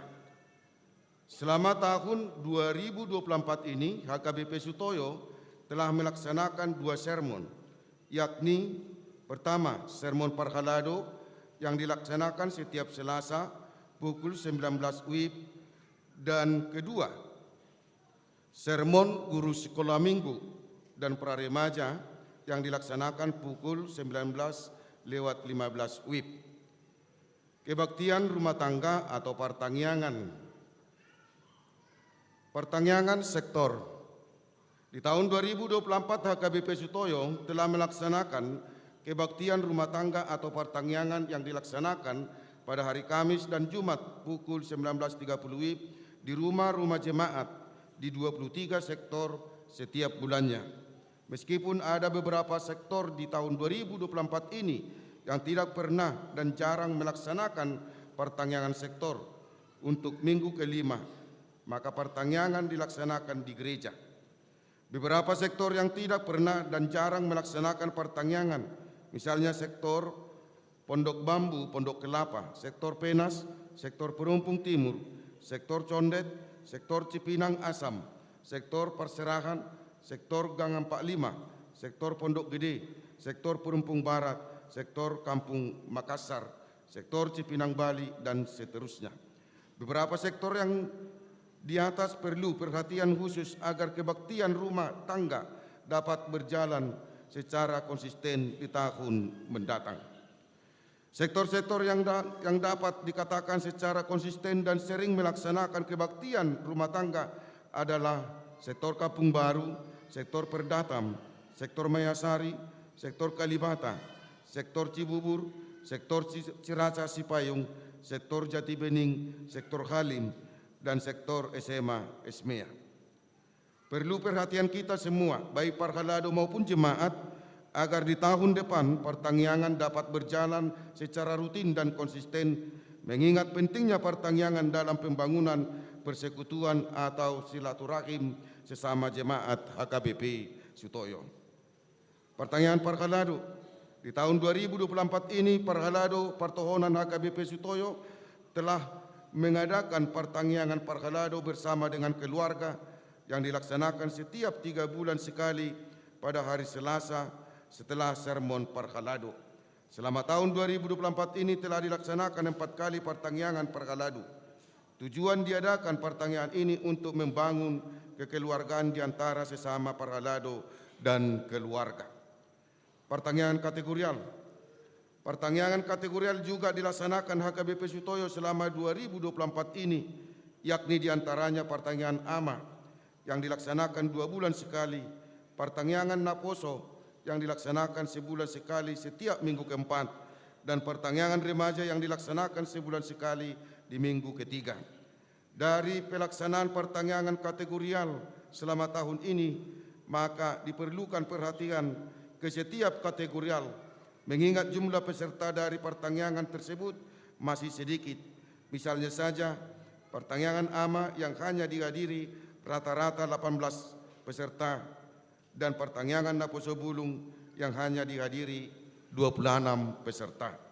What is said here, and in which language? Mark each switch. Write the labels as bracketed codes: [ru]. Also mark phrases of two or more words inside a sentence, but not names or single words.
[id] Selama tahun 2024 ini, HKBP Sutoyo telah melaksanakan 2 sermon, yakni pertama, sermon Parhalado yang dilaksanakan setiap Selasa pukul 19 WIB, dan kedua, sermon guru sekolah minggu dan pra-remaja yang dilaksanakan pukul 19:15 WIB. Kebaktian rumah tangga atau pertangyangan sektor. Di tahun 2024 HKBP Sutoyo telah melaksanakan kebaktian rumah tangga atau pertangyangan yang dilaksanakan pada hari Kamis dan Jumat pukul 19.30 WIB di rumah-rumah jemaat di 23 sektor setiap bulannya. Meskipun ada beberapa sektor di tahun 2024 ini yang tidak pernah dan jarang melaksanakan pertangyangan sektor untuk minggu kelima, maka pertangyangan dilaksanakan di gereja. Beberapa sektor yang tidak pernah dan jarang melaksanakan pertangyangan, misalnya sektor Pondok Bambu, Pondok Kelapa, sektor Penas, sektor Perumpung Timur, sektor Condet, sektor Cipinang Asam, sektor Perserahan, sektor Gang 45, sektor Pondok Gede, sektor Perumpung Barat, sektor Kampung Makassar, sektor Cipinang Bali, dan seterusnya. Beberapa sektor yang di atas perlu perhatian khusus agar kebaktian rumah tangga dapat berjalan secara konsisten di tahun mendatang. Sektor-sektor yang dapat dikatakan secara konsisten dan sering melaksanakan kebaktian rumah tangga adalah sektor Kampung Baru, sektor Perdatam, sektor Mayasari, sektor Kalibata, sektor Cibubur, sektor Ciracas Sipayung, sektor Jati Bening, sektor Halim, dan sektor SMA Esmea. Perlu perhatian kita semua, baik parhalado maupun jemaat, agar di tahun depan pertangyangan dapat berjalan secara rutin dan konsisten, mengingat pentingnya pertangyangan dalam pembangunan persekutuan atau silaturahim sesama jemaat HKBP Sutoyo. Pertangyangan parhalado di tahun 2024 ini, Parhalado Pertohonan HKBP Sutoyo telah mengadakan pertangyangan parhalado bersama dengan keluarga yang dilaksanakan setiap 3 bulan sekali pada hari Selasa setelah sermon parhalado. Selama tahun 2024 ini telah dilaksanakan 4 kali pertangyangan parhalado. Tujuan diadakan pertangyangan ini untuk membangun kekeluargaan di antara sesama parhalado dan keluarga. Pertangyangan kategorial. Pertangyangan kategorial juga dilaksanakan HKBP Sutoyo selama 2024 ini, yakni diantaranya pertangyangan AMA yang dilaksanakan 2 bulan sekali, pertangyangan Naposo yang dilaksanakan sebulan sekali setiap minggu keempat, dan pertangyangan remaja yang dilaksanakan sebulan sekali di minggu ketiga. Dari pelaksanaan pertangyangan kategorial selama tahun ini, maka diperlukan perhatian ke setiap kategorial, mengingat jumlah peserta dari pertangyangan tersebut masih sedikit. Misalnya saja, pertangyangan AMA yang hanya dihadiri rata-rata 18 peserta, dan pertangyangan Naposo Bulung yang hanya dihadiri 26 peserta.